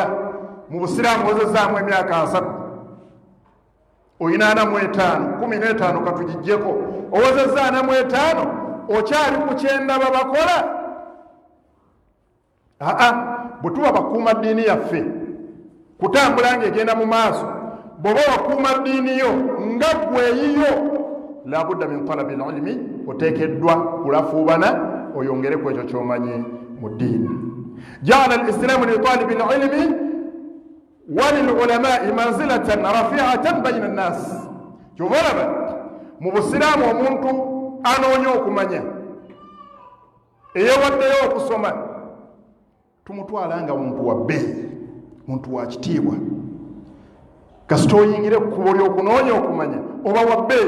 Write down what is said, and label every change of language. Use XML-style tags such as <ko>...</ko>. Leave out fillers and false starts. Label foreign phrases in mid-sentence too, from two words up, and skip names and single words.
<lg>Mu Busiraamu ozezaamu emyaka 3, oyina 45, 15 katugijjeko, owozezza 45 okyali ku kyendaba bakola. Bwe tuba bakuuma ddiini yaffe kutambula ng'egenda mu maaso, bw'oba wakuuma ddiini yo nga gweyiyo,</lg> <ar>لا بد من طلب العلم,</ar> <lg>oteekeddwa kulafuubana oyongere ku ekyo ky'omanyi mu ddiini.</lg> <ar>جعل الإسلام لطالب العلم وللعلماء منزلة رفيعة بين الناس.</ar> <lg>Kyova olaba mu Busiraamu omuntu anoonya okumanya, eyeewaddeyo okusoma, tumutwala nga muntu wa bbeeyi, muntu wa kitiibwa. Kasita oyingire ku kkubo ly'okunoonya okumanya oba wa bbeeyi.</lg>